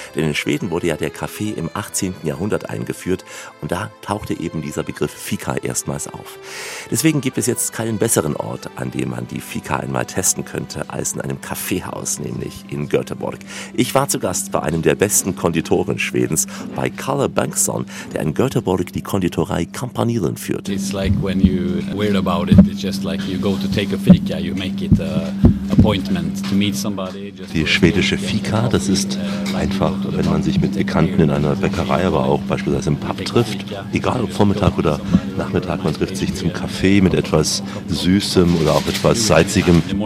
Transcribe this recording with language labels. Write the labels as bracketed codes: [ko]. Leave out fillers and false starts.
[de] Denn in Schweden wurde ja der Kaffee im 18. Jahrhundert eingeführt und da tauchte eben dieser Begriff Fika erstmals auf. Deswegen gibt es jetzt keinen besseren Ort, an dem man die Fika einmal testen könnte, als in einem Kaffeehaus, nämlich in Göteborg. Ich war zu Gast bei einem der besten Konditoren Schwedens, bei Kalle Bengtsson, der in Göteborg die Konditorei Kampanilen führt. [en] It's like when you worry about it, it's just like you go to take a fika, you make it appointment to meet somebody. [de] Die schwedische Fika, das ist einfach, wenn man sich mit Bekannten in einer Bäckerei, aber auch beispielsweise im Pub trifft, egal ob Vormittag oder Nachmittag, man trifft sich zum Kaffee mit etwas Süßem oder auch etwas Salzigem.